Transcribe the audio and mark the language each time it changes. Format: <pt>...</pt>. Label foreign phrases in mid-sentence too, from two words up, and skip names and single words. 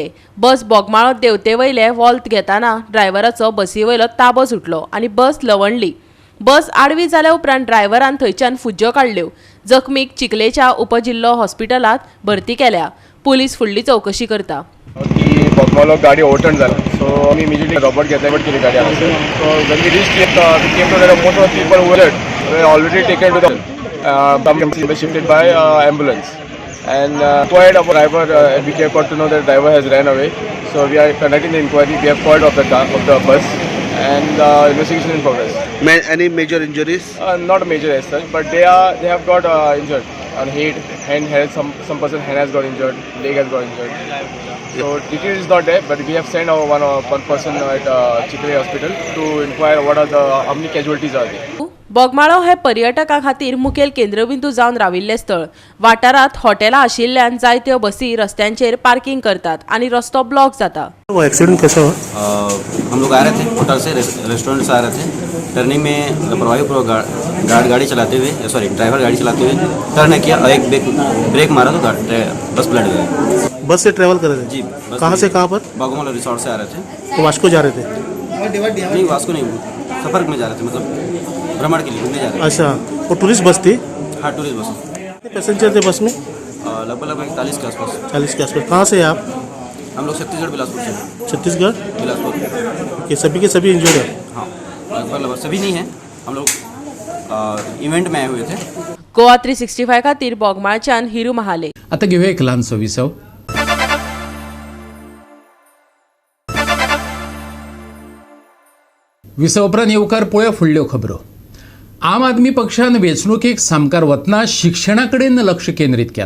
<kok>बस बोगमाळो देवते वयले वॉल्त घेताना ड्रायव्हराचो बसी वयलो ताबो सुटलो आनी बस लवणली. बस आडवी जाल्या उपरांत ड्रायव्हरान थंयच्यान फुज्ज्यो काडल्यो. जखमीक चिखलेच्या उपजिल्लो हॉस्पिटलांत भरती केल्या. पुलीस फुडली चौकशी करता. की बोगमालो गाडी ओव्हरटर्न जाला सो आमी इमिजिएटली रॉबर्ट घेतले बट केली गाडी हांगासर.</kok> <en>so when we reach came to there most of people who were already taken to the shifted by ambulance and inquired about driver. We got to know that driver has ran away. So we are conducting the inquiry. We have called of the bus and investigation in progress. Any major injuries? Not major as such, but they have got injured on head, hand has some person hand has got injured, leg has got injured. So detail is not there, but we have sent our one person at Chikle hospital to inquire what are how many casualties are there.</en> <kok>बोगमाळो हे पर्यटकां खातीर मुखेल केंद्रबिंदू जावन राविल्लें स्थळ. वाठारांत हॉटेलां आशिल्ल्यान जायत्यो बसी रस्त्यांचेर पार्किंग करतात आनी रस्तो ब्लॉक जाता.</kok> <hi>वो एक्सीडेंट कैसा हुआ? हम लोग आ रहे थे होटल से रेस्टोरेंट से आ रहे थे. टर्निंग में लापरवाही गाड़ी चलाते हुए ड्राइवर गाड़ी चलाते हुए टर्न किया और एक ब्रेक मारा तो बस पलट गई. बस से ट्रैवल कर रहे थे? जी. कहाँ से कहाँ पर? बागोमाला रिसोर्ट से आ रहे थे. तो वास्को जा रहे थे? नहीं वास्को नहीं, सफ़र में जा रहे थे, मतलब भ्रमण के लिए घूमने जा रहे थे. अच्छा, वो टूरिस्ट बस थी? हाँ टूरिस्ट बस. कितने पैसेंजर थे बस में? लगभग 40 के आसपास. 40 के आसपास. कहाँ से आप? हम लोग छत्तीसगढ़ बिलासपुर से. छत्तीसगढ़ बिलासपुर. के सभी के सभी इंजर्ड है? हाँ लगभग सभी नहीं हैं. हम लोग इवेंट में आए हुए थे.</hi> <kok>गोवा 365 खातीर बोगमाळच्यान हिरू महाले. आता घेऊया एक ल्हानसो विसव. विसव उपरांत येवकार पळोवया फुडल्यो खबरो. आम आदमी पक्षान वेंचणुकेक सामकार वतना शिक्षणा कडेन लक्ष केंद्रीत केलां.</kok>